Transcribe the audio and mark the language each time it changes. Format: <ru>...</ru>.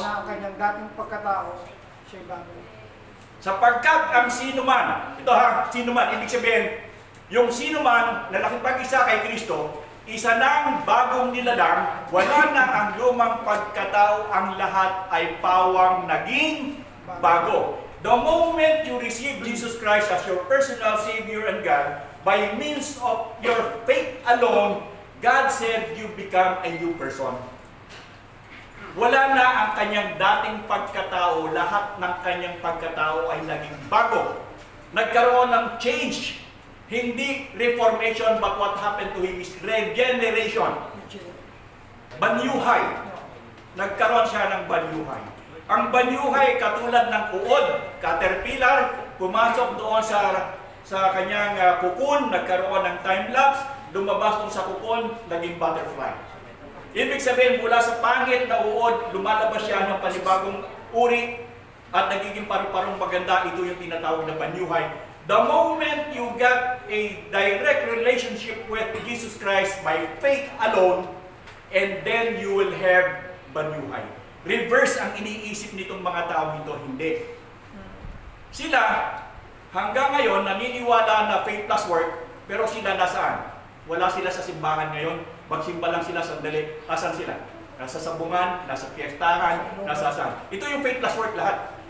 <tl>na ang kanyang dating pagkatao, siya'y bago. Sapagkat ang sino man, ito ha, sino man, ibig sabihin, yung sino man na nakipag-isa kay Kristo, isa ng bagong nilalang, wala na ang lumang pagkatao, ang lahat ay pawang naging magbago.</tl> <en>The moment you receive Jesus Christ as your personal Savior and God, by means of your faith alone, God said you become a new person.</en> <tl>Wala na ang kanyang dating pagkatao, lahat ng kanyang pagkatao ay naging bago. Nagkaroon ng change. Hindi</tl> <en>reformation, but what happened to him is regeneration.</en> <tl>Banyuhay. Nagkaroon siya ng banyuhay. Ang banyuhay katulad ng uod, caterpillar, pumasok doon sa kanyang kukun, nagkaroon ng time-lapse, lumabas doon sa kukun, naging butterfly. Ibig sabihin, mula sa pangit na uod, lumalabas siya ng panibagong uri at nagiging paru-parong maganda. Ito yung tinatawag na banyuhay.</tl> <en>The moment you get a direct relationship with Jesus Christ by faith alone, and then you will have banyuhay.</en> <tl>Reverse ang iniisip nitong mga tao ito, hindi. Sila, hanggang ngayon, naniniwala na</tl> <en>faith plus work,</en> <tl>pero sila nasaan? Wala sila sa simbahan ngayon, magsimba lang sila sandali. Asan sila? Nasa sabungan, nasa piyestahan, nasa saan? Ito yung</tl> <en>faith plus work</en> <tl>lahat.</tl>